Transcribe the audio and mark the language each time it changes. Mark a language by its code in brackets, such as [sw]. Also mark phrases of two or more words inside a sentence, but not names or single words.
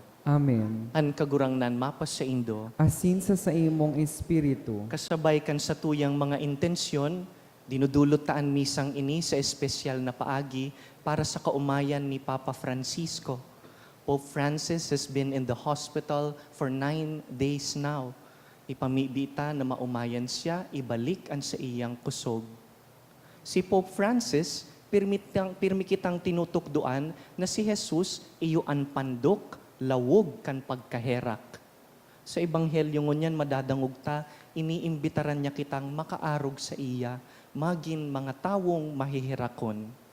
[bik] Amen. An kagurangnan mapas sa Indo, Asin sa imong espiritu, kasabay kan sa tuyang mga intensyon, dinudulot taan misang ini sa espesyal na paagi para sa kaumayan ni Papa Francisco. [en] Pope Francis has been in the hospital for 9 days now. [bik] Ipamibita na maumayan siya, ibalik ang sa iyang kusog. Si Pope Francis, pirmi kitang tinutukduan na si Jesus iyo an pandok, lawog kan pagkaherak. Sa Ebanghelyo ngunyan madadangog ta, iniimbitaran niya kitang makaarog sa iya, magin mga tawong mahihirakon.